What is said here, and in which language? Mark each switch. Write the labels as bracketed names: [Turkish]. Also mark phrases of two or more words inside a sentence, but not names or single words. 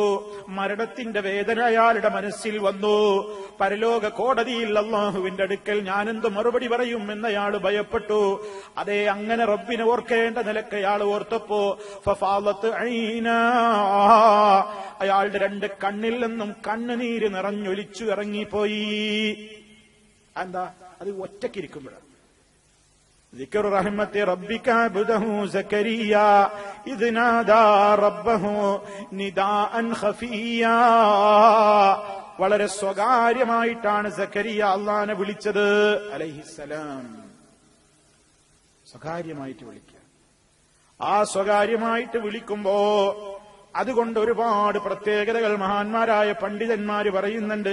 [Malayalam] മരണത്തിന്റെ വേദന അയാളുടെ മനസ്സിൽ വന്നു. പരലോക കോടതിയിൽ അല്ലാഹുവിന്റെ അടുക്കൽ ഞാനെന്ത് മറുപടി പറയും എന്നയാൾ ഭയപ്പെട്ടു. അതേ, അങ്ങനെ റബ്ബിനെ ഓർക്കേണ്ട നിലക്ക് അയാൾ ഓർത്തപ്പോ [Arabic] ففاضت عينا, [Malayalam] അയാളുടെ രണ്ട് കണ്ണിൽ നിന്നും കണ്ണുനീര് നിറഞ്ഞൊലിച്ചു ഇറങ്ങിപ്പോയി. എന്താ? അത് ഒറ്റക്കിരിക്കുമ്പോഴാണ്. [Arabic] ذكر رحمة ربك عبده زكريا إذ نادى ربه نداء خفيا, [Malayalam] വളരെ സ്വകാര്യമായിട്ടാണ് സക്കരിയ അള്ളാനെ വിളിച്ചത് അലൈഹിസ്സലാം. സ്വകാര്യമായിട്ട് വിളിക്കുക. ആ സ്വകാര്യമായിട്ട് വിളിക്കുമ്പോ അതുകൊണ്ട് ഒരുപാട് പ്രത്യേകതകൾ മഹാന്മാരായ പണ്ഡിതന്മാര് പറയുന്നുണ്ട്.